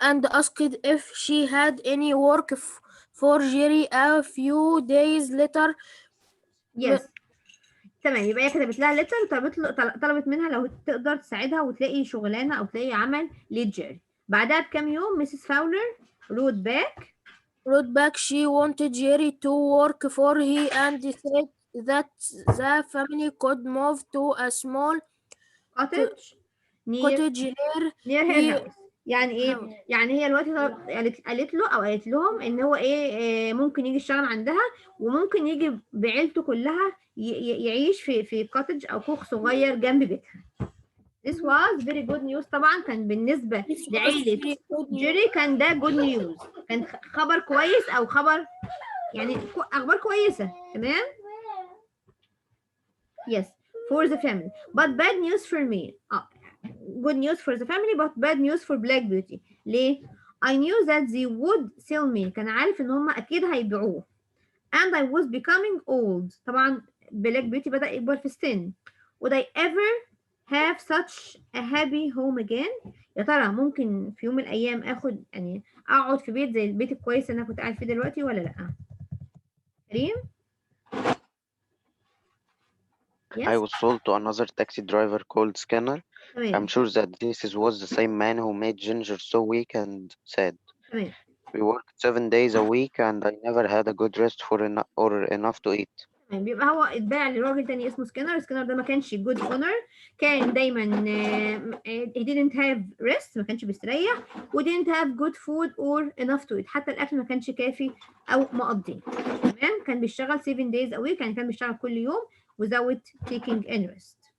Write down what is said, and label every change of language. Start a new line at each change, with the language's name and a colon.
English: and asked if she had any work for Jerry a few days later. Yes.
Arabic: تمام. يبقى هي كتبت لها ليتر، طلبت منها لو تقدر تساعدها وتلاقي شغلانه او تلاقي عمل لجيري. بعدها بكام يوم ميسيس فاولر
English: wrote back she wanted Jerry to work for her and said that the family could move to a small cottage near her house.
Arabic: يعني ايه؟ يعني هي دلوقتي قالت له او قالت لهم ان هو ممكن يجي يشتغل عندها، وممكن يجي بعيلته كلها يعيش في كوتج او كوخ صغير جنب بيتها.
English: This was very good news.
Arabic: طبعا كان بالنسبة لعيلة جيري كان ده
English: good news،
Arabic: كان خبر كويس او خبر يعني اخبار كويسة، تمام.
English: Yes, for the family, but bad news for me. Good news for the family but bad news for Black Beauty.
Arabic: ليه؟
English: I knew that they would sell me.
Arabic: كان عارف ان هم اكيد هيبيعوه.
English: And I was becoming old.
Arabic: طبعا Black Beauty بدأ يكبر في السن.
English: Would I ever have such a happy home again؟
Arabic: يا ترى ممكن في يوم من الايام اقعد في بيت زي البيت الكويس اللي انا كنت قاعد فيه دلوقتي ولا لا؟ كريم؟
English: Yes. I was told to another taxi driver called Skinner. I'm sure that this was the same man who made Ginger so weak and sad. We worked 7 days a week and I never had a good rest or enough to eat.
Arabic: بيبقى هو اتباع لراجل تاني اسمه سكينر ده ما كانش
English: good owner،
Arabic: كان دايما
English: he didn't have rest،
Arabic: ما كانش بيستريح، و
English: didn't have good food or enough to eat،
Arabic: حتى الأكل ما كانش كافي أو مقضي، تمام. كان بيشتغل
English: 7 days a week،
Arabic: يعني كان بيشتغل كل يوم
English: without taking any rest.